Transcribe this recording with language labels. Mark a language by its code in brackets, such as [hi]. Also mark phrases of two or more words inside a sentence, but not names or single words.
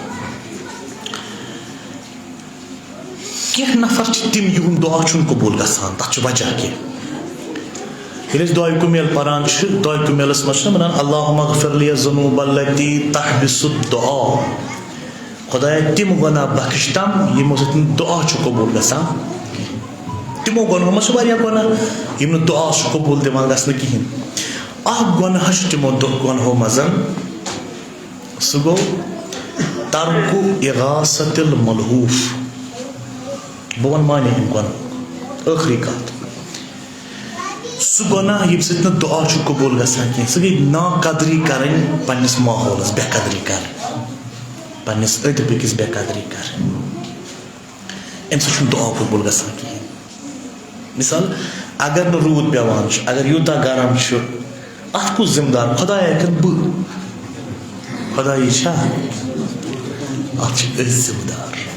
[ks] कह नफर तम युन दुआ कबूल गसान तथ वजह कह दुआ कुमेल पान दुआ कुमेलस मज वन [ar] اللهم اغفر لي الذنوب التي تحبس الدعاء. [ks] खुदाया तम गुनाह बख्श तम यमो सत दुआ कबूल गसान। तमो गुनाहों मज गुनाह यम दुआ कबूल दिवान गसन कहें। अख गुनाह तमो गुनाहों मज सह गो तर्कु [ar] إغاثة الملهوف. [ks] बह वन माने हम गुनाह आखिरी कत सह गुनाह यम सत दुआ कबूल गसान कह। सह गई नाकदरी कर पन्निस माहौलस बेकदरी कर पन्निस अंद पकिस बेकदरी कर अम सत दुआ कबूल गसान कह। मिसाल अगर न रूद पेवान अगर यूता गरम अत कुछ जिम्मेदार खुदाया कन बह खुदाई अत जिम्मेदार।